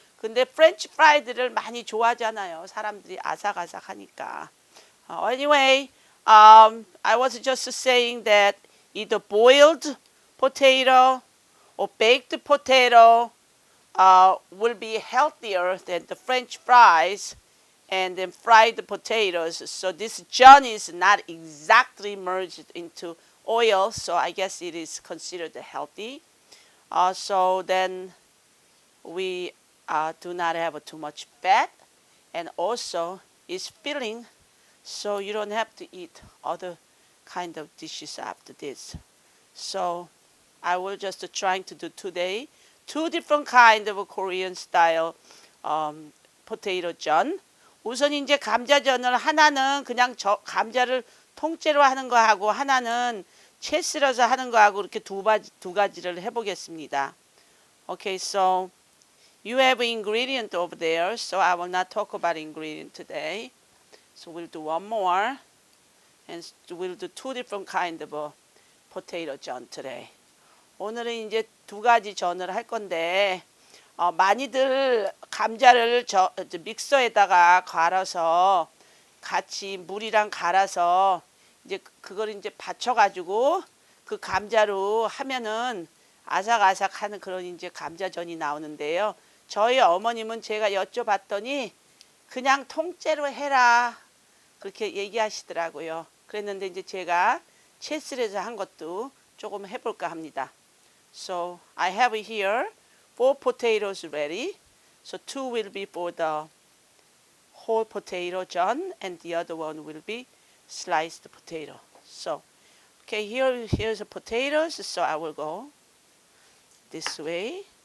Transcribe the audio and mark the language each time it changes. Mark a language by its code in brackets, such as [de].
[ko] 근데 프렌치 프라이드를 많이 좋아하잖아요. 사람들이 아삭아삭하니까. [en] Anyway, I was just saying that either boiled potato or baked potato will be healthier than the French fries and then fried potatoes. So this Jeon is not exactly merged into oil, so I guess it is considered healthy. So then we do not have too much fat, and also it's filling, so you don't have to eat other kind of dishes after this. So I will just trying to do today two different kind of Korean style potato Jeon. [ko] 우선 이제 감자전을 하나는 그냥 감자를 통째로 하는 거 하고 하나는 채 썰어서 하는 거 하고 이렇게 두 가지를 해보겠습니다. [en] Okay, so you have ingredient over there, so I will not talk about ingredient today. So we'll do one more, and we'll do two different kind of potato Jeon today. [ko] 오늘은 이제 두 가지 전을 할 건데 많이들 감자를 믹서에다가 갈아서 같이 물이랑 갈아서 이제 그걸 이제 받쳐가지고 그 감자로 하면은 아삭아삭하는 그런 이제 감자전이 나오는데요. 저희 어머님은 제가 여쭤봤더니 그냥 통째로 해라 그렇게 얘기하시더라고요. 그랬는데 이제 제가 채썰어서 한 것도 조금 해볼까 합니다. [en] So I have here 4 potatoes ready. So 2 will be for the whole potato Jeon and the other one will be sliced potato. So okay, here's the potatoes. So I will go this way.